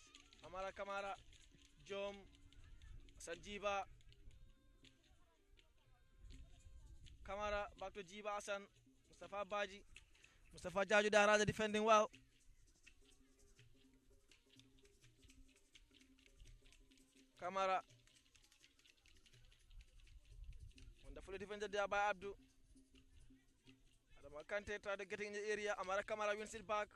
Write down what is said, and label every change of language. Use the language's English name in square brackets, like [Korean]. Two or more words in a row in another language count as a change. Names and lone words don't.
[English] Amara Kamara. Jom. Sanjiba. Kamara back to Jiba Hassan. Mustafa Baji. Mustafa Jaju Daraja defending well. Kamara. Wonderfully defended there by Abdu. Kante tried to get in the area. Amara Kamara wins it back.